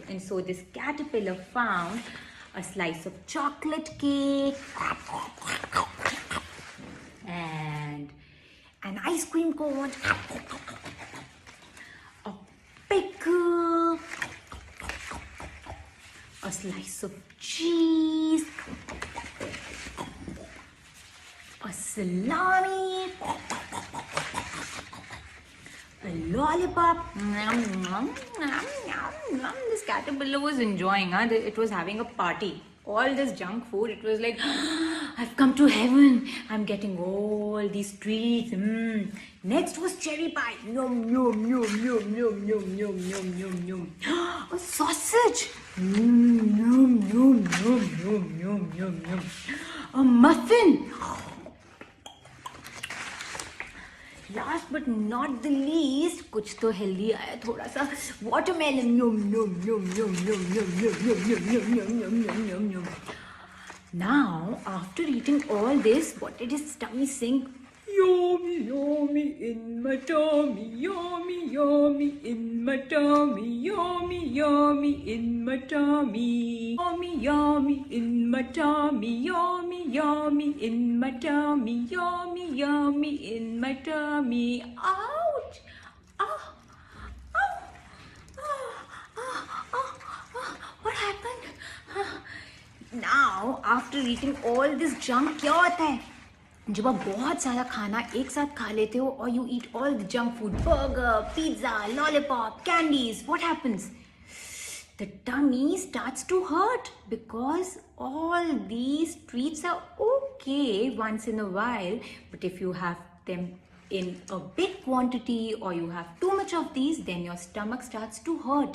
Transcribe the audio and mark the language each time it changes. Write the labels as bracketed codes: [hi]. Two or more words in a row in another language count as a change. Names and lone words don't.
[en] And so this caterpillar found a slice of chocolate cake and an ice cream cone, a pickle, a slice of cheese, a salami, a lollipop. This caterpillar was enjoying, huh? It was having a party. All this junk food, it was like, I've come to heaven. I'm getting all these treats. Next was cherry pie. Yum, yum, yum, yum, yum, yum, yum, yum, yum, yum. A sausage. Yum, yum, yum, yum, yum, yum, yum, yum. A muffin. Last but not the least, [hi] कुछ तो healthy आया थोड़ा सा watermelon. [en] Yum, yum, yum, yum, yum, yum, yum, yum, yum, yum, yum, yum, yum, yum, yum. Now, after eating all this, what did his tummy sing? Yummy, yummy in my tummy, yummy, yummy in my tummy, yummy, yummy in my tummy, yummy, yummy in my tummy, yummy, yummy in my tummy, yummy, yummy in my tummy. Ouch! Ah! Oh! What happened? Now, after eating all this junk, [hi] क्या होता है? जब आप बहुत सारा खाना एक साथ खा लेते हो और [en] you eat all the junk food, burger, pizza, lollipop, candies, what happens? The tummy starts to hurt because all these treats are okay once in a while, but if you have them in a big quantity or you have too much of these, then your stomach starts to hurt.